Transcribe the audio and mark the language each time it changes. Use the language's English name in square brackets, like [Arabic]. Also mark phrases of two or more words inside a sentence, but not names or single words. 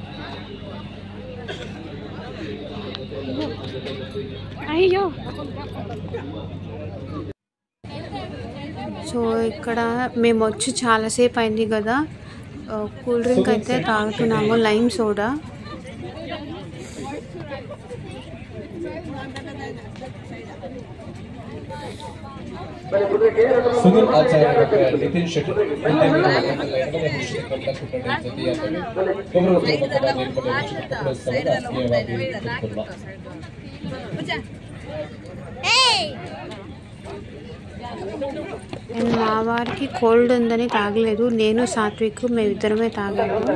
[Telugu] అయ్యో, సో ఇక్కడ మేము వచ్చి చాలాసేపు అయింది కదా, [English] cool drink [Telugu] అయితే తాగుతున్నాము, [English] lime soda. [Telugu] ಸುನಿಲ್ ಆಚಾರ್ಯ ನಿತಿನ್ ಶೆಟ್ಟಿ మా వారికి కోల్డ్ ఉందని తాగలేదు, నేను సాత్విక్ మేమిద్దరమే తాగాము.